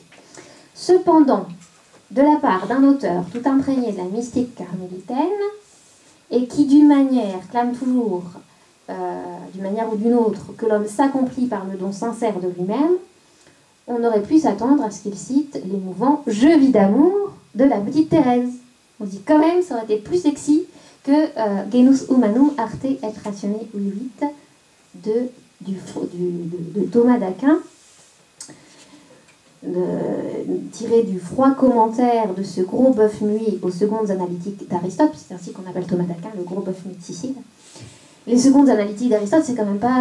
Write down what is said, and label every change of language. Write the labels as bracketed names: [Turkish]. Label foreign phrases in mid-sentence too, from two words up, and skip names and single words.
[French] Cependant, de la part d'un auteur tout imprégné de la mystique carmélitaine, et qui d'une manière clame toujours, d'une manière ou d'une autre, que l'homme s'accomplit par le don sincère de lui-même, on aurait pu s'attendre à ce qu'il cite l'émouvant « Je vis d'amour » de la petite Thérèse. On dit quand même, ça aurait été plus sexy que [Latin] Genus humanum arte et ratione vivit [French] de Thomas d'Aquin, tiré du froid commentaire de ce gros bœuf muet aux secondes analytiques d'Aristote, c'est ainsi qu'on appelle Thomas d'Aquin, le gros bœuf muet de Sicile. Les secondes analytiques d'Aristote, c'est quand même pas...